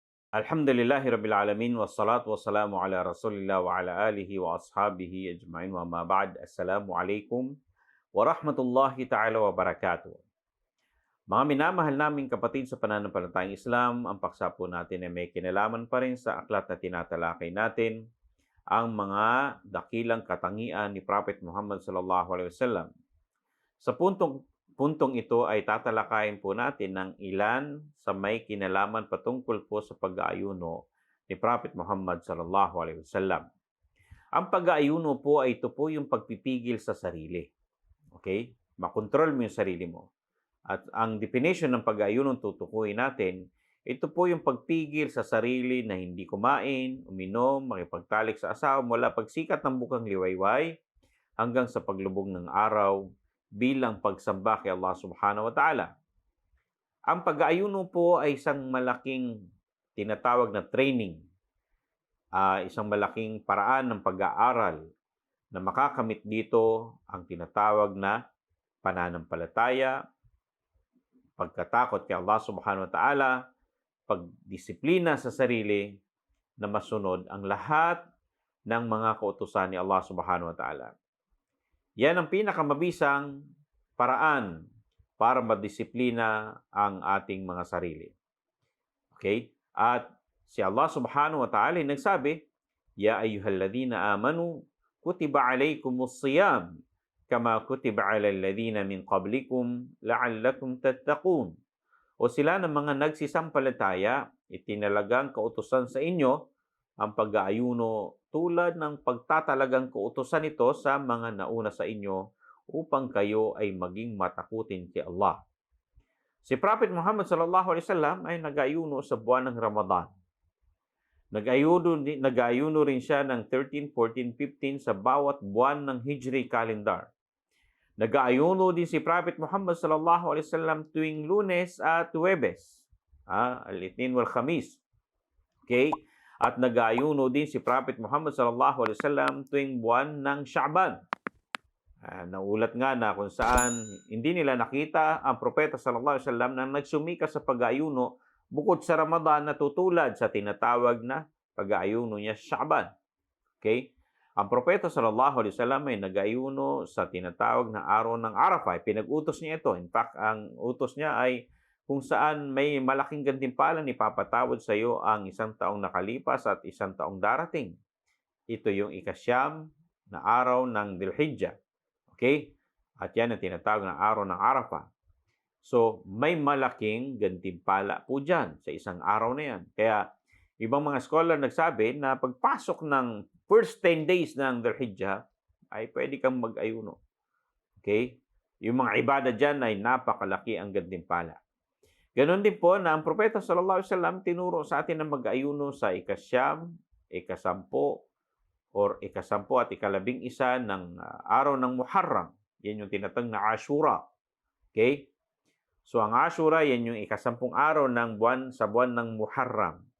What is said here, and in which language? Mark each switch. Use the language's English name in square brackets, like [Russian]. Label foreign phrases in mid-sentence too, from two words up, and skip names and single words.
[Arabic] الحمد لله رب العالمين والصلاة والسلام على رسول الله وعلى آله وأصحابه أجمعين وما بعد. السلام عليكم ورحمة الله تعالى وبركاته. [Filipino] Mga minamahal naming kapatid sa pananampalatayang Islam, ang paksa po natin ay may kinalaman pa rin sa aklat na tinatalakay natin, ang mga dakilang katangian ni Prophet Muhammad [Arabic] صلى الله عليه وسلم. [Filipino] Sa puntong ito ay tatalakayin po natin ng ilan sa may kinalaman patungkol po sa pag-aayuno ni Prophet Muhammad [Arabic] صلى الله عليه وسلم. [Filipino] Ang pag-aayuno po ay ito po yung pagpipigil sa sarili. Okay? Makontrol mo yung sarili mo. At ang definition ng pag-aayuno tutukuyin natin, ito po yung pagpigil sa sarili na hindi kumain, uminom, makipagtalik sa asawa mula pagsikat ng bukang liwayway hanggang sa paglubog ng araw bilang pagsamba kay Allah [Arabic] سبحانه وتعالى. [Filipino] Ang pag-aayuno po ay isang malaking tinatawag na training, isang malaking paraan ng pag-aaral na makakamit dito ang tinatawag na pananampalataya, pagkatakot kay Allah [Arabic] سبحانه وتعالى, [Filipino] pagdisiplina sa sarili na masunod ang lahat ng mga kautusan ni Allah [Arabic] سبحانه وتعالى. [Filipino] Yan ang pinakamabisang paraan para madisiplina ang ating mga sarili. Okay? At si [Arabic] الله سبحانه وتعالى nagsabi, يا أيها الذين آمنوا كتب عليكم الصيام كما كتب على الذين من قبلكم لعلكم تتقون. [Filipino] O sila ng mga nagsisampalataya, itinalagang kautusan sa inyo ang pag-aayuno tulad ng pagtatalagang kautusan ito sa mga nauna sa inyo upang kayo ay maging matakutin kay Allah. Si Prophet Muhammad [Arabic] صلى الله عليه وسلم [Filipino] ay nag-aayuno sa buwan ng Ramadan. Nag-aayuno rin siya ng 13, 14, 15 sa bawat buwan ng Hijri calendar. Nag-aayuno din si Prophet Muhammad [Arabic] صلى الله عليه وسلم [Filipino] tuwing Lunes at Huwebes, [Arabic] الاثنين والخميس. [Filipino] Okay? At nag-aayuno din si Prophet Muhammad [Arabic] صلى الله عليه وسلم [Filipino] tuwing buwan ng Sha'ban. Naulat nga na kung saan hindi nila nakita ang propeta [Arabic] صلى الله عليه وسلم [Filipino] na nagsumika sa pag-aayuno bukod sa Ramadan na tutulad sa tinatawag na pag-aayuno niya sa Sha'ban. Okay? Ang propeta [Arabic] صلى الله عليه وسلم [Filipino] ay nag-aayuno sa tinatawag na araw ng Arafah. Pinag-utos niya ito. [English] In fact, [Filipino] ang utos niya ay kung saan may malaking gantimpalang ipapatawad sa iyo ang isang taong nakalipas at isang taong darating. Ito yung ikasyam na araw ng Dhul-Hijjah. Okay? At yan ang tinatawag na araw ng Arafah. So, may malaking gantimpala po dyan sa isang araw na yan. Kaya, ibang mga scholar nagsabi na pagpasok ng [English] first 10 days [Filipino] ng Dhul-Hijjah ay pwede kang mag-ayuno. Okay? Yung mga ibada dyan ay napakalaki ang gantimpala. Ganon din po na ang propeta [Arabic] صلى الله عليه وسلم [Filipino] tinuro sa atin na mag-ayuno sa ikasyam, ikasampo, or ikasampo at ikalabing isa ng araw ng Muharram. Yan yung tinatawag na Ashura. Okay? So ang Ashura, yan yung ikasampung araw ng buwan sa buwan ng Muharram.